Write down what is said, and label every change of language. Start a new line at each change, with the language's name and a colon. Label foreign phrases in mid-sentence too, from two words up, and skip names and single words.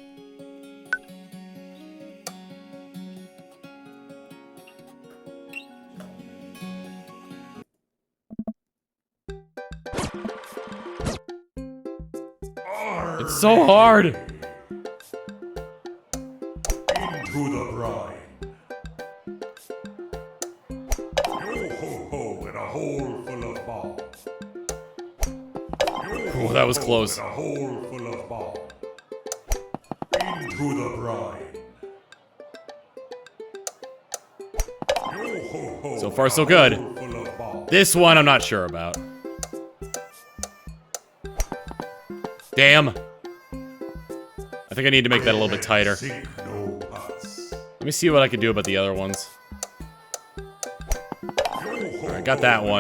English: It's so hard! Into the brine. Yo ho ho in a hole full of balls. Oh, that was close. In a hole full of balls. Into the brine. Yo ho ho. So far, in a so good. hole full of balls. This one I'm not sure about. Damn. I think I need to make that a little bit tighter. Sink no pots. Let me see what I can do about the other ones. Alright, got that one.